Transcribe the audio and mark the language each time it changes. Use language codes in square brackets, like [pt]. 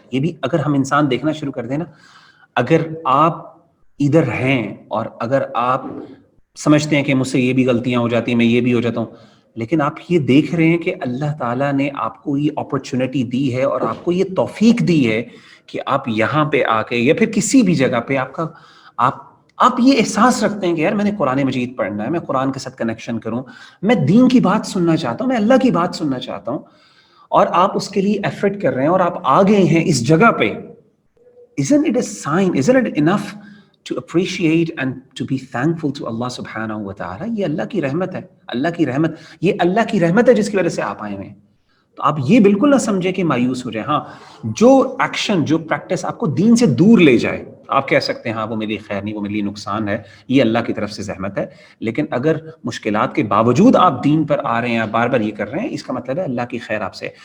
[ur] یہ بھی اگر ہم انسان دیکھنا شروع کر دیں نا, اگر آپ ادھر ہیں اور اگر آپ سمجھتے ہیں کہ مجھ سے یہ بھی غلطیاں ہو جاتی ہیں, میں یہ بھی ہو جاتا ہوں, لیکن آپ یہ دیکھ رہے ہیں کہ اللہ تعالیٰ نے آپ کو یہ اپرچونٹی دی ہے اور آپ کو یہ توفیق دی ہے کہ آپ یہاں پہ آ کے یا پھر کسی بھی جگہ پہ آپ یہ احساس رکھتے ہیں کہ یار میں نے قرآن مجید پڑھنا ہے, میں قرآن کے ساتھ کنیکشن کروں, میں دین کی بات سننا چاہتا ہوں, میں اللہ کی بات سننا چاہتا ہوں, اور آپ اس کے لیے ایفرٹ کر رہے ہیں اور آپ آ گئے ہیں اس جگہ پہ. [en] Isn't it a sign, isn't it enough to appreciate and to be thankful to Allah subhanahu wa ta'ala? [ur] یہ اللہ کی رحمت ہے, اللہ کی رحمت, یہ اللہ کی رحمت ہے جس کی وجہ سے آپ آئے ہوئے ہیں. تو آپ یہ بالکل نہ سمجھے کہ مایوس ہو جائیں. ہاں, جو ایکشن, جو پریکٹس آپ کو دین سے دور لے جائے, آپ کہہ سکتے ہیں ہاں وہ میری خیر نہیں, وہ میرے لیے نقصان ہے, یہ اللہ کی طرف سے زحمت ہے. لیکن اگر مشکلات کے باوجود آپ دین پر آ رہے ہیں, آپ بار بار یہ کر رہے ہیں, اس کا مطلب ہے اللہ کی خیر آپ سے.